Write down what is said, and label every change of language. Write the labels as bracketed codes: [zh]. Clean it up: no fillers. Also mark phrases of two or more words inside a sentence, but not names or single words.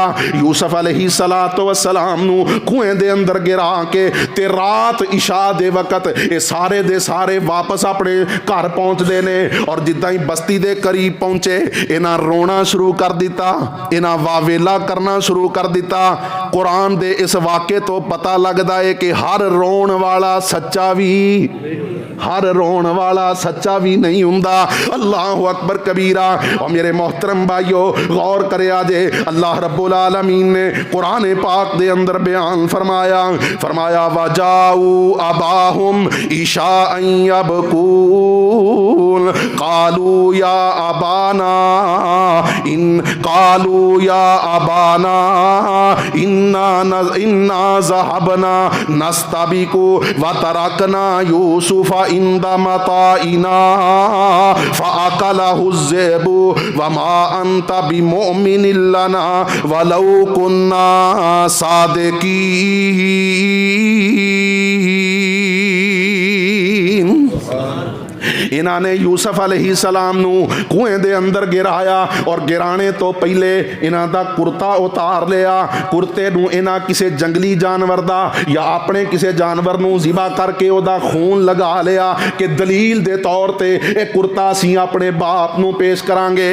[pa] यूसुफ [ar] عليه الصلاة والسلام [pa] ਨੂੰ ਕੂਏਂ ਦੇ ਅੰਦਰ ਗਿਰਾ ਕੇ ਤੇ ਰਾਤ ਇਸ਼ਾ ਦੇ ਵਕ਼ਤ ਇਹ ਸਾਰੇ ਦੇ ਸਾਰੇ ਵਾਪਸ ਅਪਣੇ ਘਰ ਪਹੁੰਚਤੇ ਨੇ ਔਰ ਜਿੱਦਾਂ ਹੀ ਬਸਤੀ ਦੇ ਕਰੀਬ ਪਹੁੰਚੇ ਇਨ੍ਹਾਂ ਰੋਣਾ ਸ਼ੁਰੂ ਕਰ ਦਿੱਤਾ, ਇਨ੍ਹਾਂ ਵਾਵੇਲਾ ਕਰਨਾ ਸ਼ੁਰੂ ਕਰ ਦਿੱਤਾ। ਕੁਰਾਨ ਦੇ ਇਸ ਵਾਕ਼ੇ ਤੋ ਪਤਾ ਲਗਤਾ ਹੈ ਕਿ ਹਰ ਰੋਣ ਵਾਲਾ ਸੱਚਾ ਭੀ, ਹਰ ਰੋਣ ਵਾਲਾ ਸੱਚਾ ਭੀ ਨਹੀਂ ਹੁੰਦਾ। [ar] الله أكبر كبيرا. [pa] ਔਰ ਮੇਰੇ ਮੋਹਤਰਮ ਭਾਈਓ ਗ਼ੌਰ ਕਰੇ ਜੇ [ar] الله رب العالمين [pa] ਨੇ ਕੁਰਾਨ ਪਾਕ ਦੇ ਅੰਦਰ ਬਯਾਨ ਫ਼ਰਮਾਇਆ, ਫ਼ਰਮਾਇਆ [ar] وجاءوا أباهم عشاء يبكون قالوا يا أبانا إن قالوا يا أبانا إنا ذهبنا نستبق وتركنا يوسف عند متاعنا فأكله الذئب وما أنت بمؤمن لنا ولو كنا صادقين. [pa] ਇਨ੍ਹੋਂ ਨੇ ਯੂਸੁਫ਼ ਅਲੈਹਿੱਸਲਾਮ ਨੂੰ ਕੂਏਂ ਦੇ ਅੰਦਰ ਗਿਰਾਇਆ ਔਰ ਗਿਰਾਣੇ ਤੋ ਪਹਿਲੇ ਇਨ੍ਹਾਂ ਦਾ ਕੁਰਤਾ ਉਤਾਰ ਲਿਆ। ਕੁਰਤੇ ਨੂੰ ਇਨ੍ਹਾਂ ਕਿਸੀ ਜੰਗਲੀ ਜਾਨਵਰ ਦਾ ਯਾ ਅਪਣੇ ਕਿਸੀ ਜਾਨਵਰ ਨੂੰ ਜ਼ਿਬਾ ਕਰਕੇ ਓਦਾ ਖ਼ੂਨ ਲਗਾ ਲਿਆ ਕਿ ਦਲੀਲ ਦੇ ਤੌਰ ਤੇ ਇਹ ਕੁਰਤਾ ਅਸੀਂ ਅਪਣੇ ਬਾਪ ਨੂੰ ਪੇਸ਼ ਕਰਾਂਗੇ।